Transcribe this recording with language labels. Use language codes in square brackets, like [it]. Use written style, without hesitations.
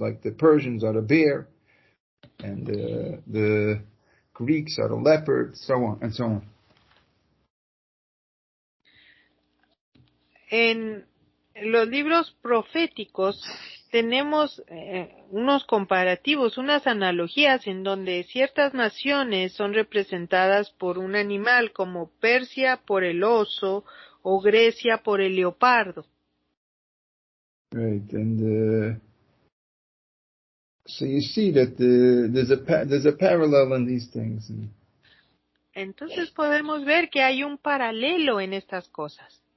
[en] Like the Persians are the bear, and the Greeks are the leopard, so on and so on. [es] En los libros proféticos tenemos unos comparativos, unas analogías en donde ciertas naciones son representadas por un animal, como Persia por el oso o Grecia por el leopardo. [en] Right, and So you see that there's a parallel in these things. [es] Entonces podemos ver que hay un paralelo en estas cosas.